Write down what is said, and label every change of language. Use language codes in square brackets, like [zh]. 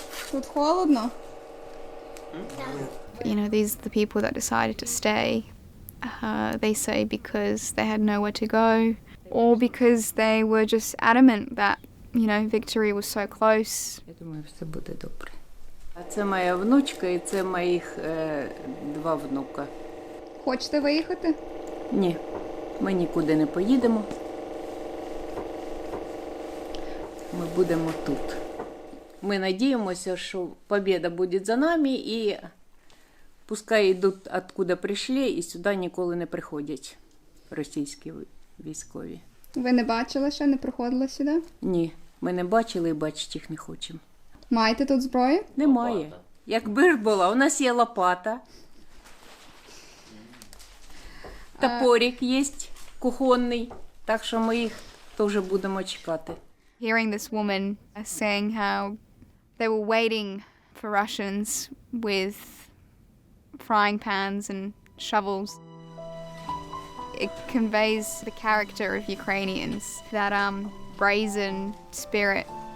[ru] Тут холодно? Да. [en] These are the people that decided to stay. They say because they had nowhere to go, or because they were just adamant that, victory was so close. [uk] Я думаю, все буде добре. А це моя внучка і це моїх 2 внука. Хочете виїхати? Ні, ми нікуди не поїдемо. Ми будемо тут. Ми надіємося, що победа буде за нами і пускай йдуть, откуда прийшли, і сюди ніколи не приходять російські військові. Ви не бачили ще, не приходили сюди? Ні, ми не бачили і бачити їх не хочемо. Маєте тут зброю? Немає. Якби ж була, у нас є лопата. Топорик є кухонний, так що ми їх теж будемо чекати. [en] Hearing this woman saying how they were waiting for Russians with frying pans and shovels, it conveys the character of Ukrainians, that brazen spirit.